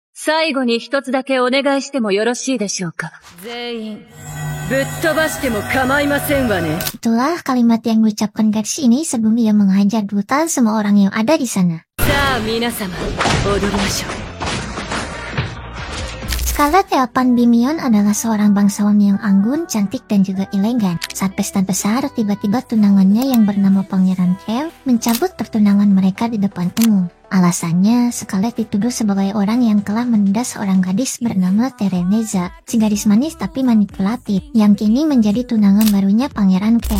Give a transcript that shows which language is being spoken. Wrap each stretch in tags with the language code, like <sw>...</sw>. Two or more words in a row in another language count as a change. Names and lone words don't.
<ja>最後に一つだけお願いしてもよろしいでしょうか。全員ぶっ飛ばしても構いませんわね。</ja> <id>Itulah kalimat yang diucapkan gadis ini sebelum ia menghajar brutal semua orang yang ada di sana.</id> <ja>さあ皆様、踊りましょう。</ja> <id>Scarlett Elpan Bimion adalah seorang bangsawan yang anggun, cantik, dan juga elegan. Saat pesta besar, tiba-tiba tunangannya yang bernama Pangeran Kev mencabut pertunangan mereka di depan umum. Alasannya, Scarlett dituduh sebagai orang yang telah menunda seorang gadis bernama Tereneza, si gadis manis tapi manipulatif, yang kini menjadi tunangan barunya Pangeran Kev.</id>